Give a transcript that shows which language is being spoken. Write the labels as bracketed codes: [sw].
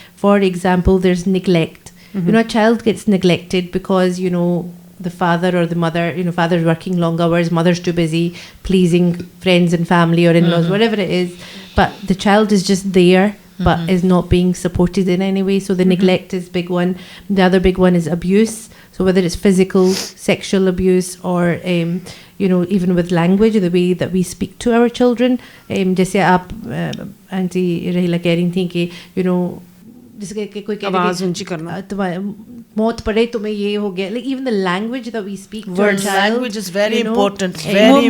[en] For example, there's neglect. A child gets neglected because the father or the mother, father's working long hours, mother's too busy pleasing friends and family or in-laws, whatever it is, but the child is just there but is not being supported in any way. So the neglect is big one. The other big one is abuse. So whether it's physical, sexual abuse, or even with language, the way that we speak to our children. [hi] जैसे आप aunty रहीला कह रही थी कि जिसके कोई आवाज ऊंची करना, तुम्हारे मौत पड़े तुम्हें ये हो गया. [en] Like even the language that we speak to our child, language is very important, very important.